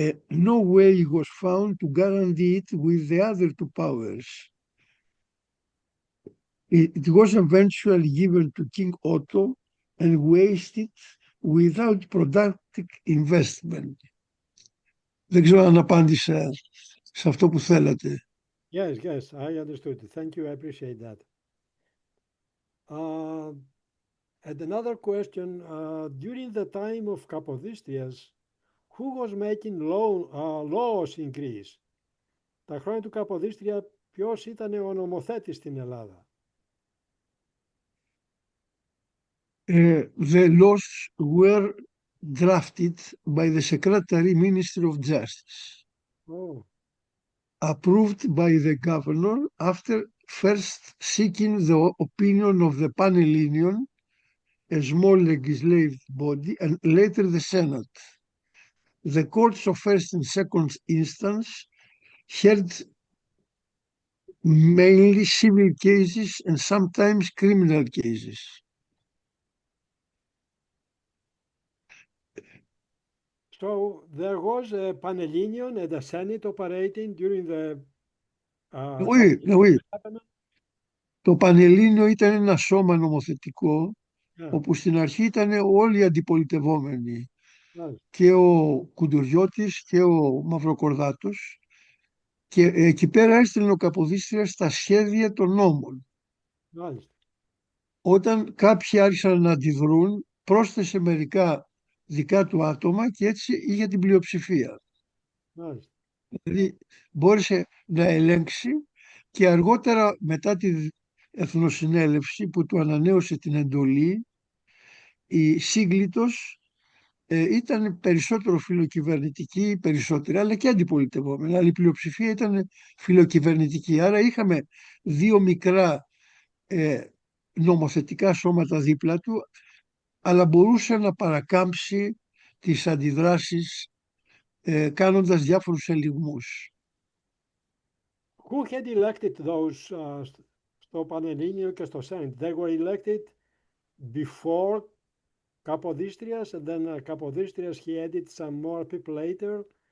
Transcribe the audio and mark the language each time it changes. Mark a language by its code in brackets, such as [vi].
[en] No way was found to guarantee it with the other two powers. It was eventually given to King Otto and wasted without productive investment. [el] Δεν ξέρω αν απάντησα σε αυτό που θέλατε. [en] Yes, yes, I understood. Thank you. I appreciate that. And another question, during the time of Kapodistrias, who was making laws in Greece? [el] Τα χρόνια του Καποδίστρια, ποιος ήταν ο νομοθέτης στην Ελλάδα? [en] The laws were drafted by the Secretary Ministry of Justice, approved by the governor after first seeking the opinion of the Panhellenion, a small legislative body, and later the Senate. The courts of first and second instance heard mainly civil cases and sometimes criminal cases. So there was a Panhellenion and a Senate operating during the... [el] Oui. Το Πανελλήνιο ήταν ένα σώμα νομοθετικό, όπου στην αρχή ήταν όλοι οι αντιπολιτευόμενοι, και ο Κουντουριώτης και ο Μαυροκορδάτος, και εκεί πέρα έστειλε ο Καποδίστριας στα σχέδια των νόμων. Όταν κάποιοι άρχισαν να αντιδρούν, πρόσθεσε μερικά δικά του άτομα και έτσι είχε την πλειοψηφία. Δηλαδή μπόρεσε να ελέγξει, και αργότερα μετά τη Εθνοσυνέλευση που του ανανέωσε την εντολή, η Σύγκλιτος ήταν περισσότερο φιλοκυβερνητική, αλλά και αντιπολιτευόμενη, αλλά η πλειοψηφία ήταν φιλοκυβερνητική. Άρα είχαμε δύο μικρά νομοθετικά σώματα δίπλα του, αλλά μπορούσε να παρακάμψει τις αντιδράσεις κάνοντας διάφορους ελιγμούς. [en] Who had elected those [el] στο Πανελλήνιο και στο [en] Senate? They were elected before Kapodistrias, and then Kapodistrias, he added some more people later?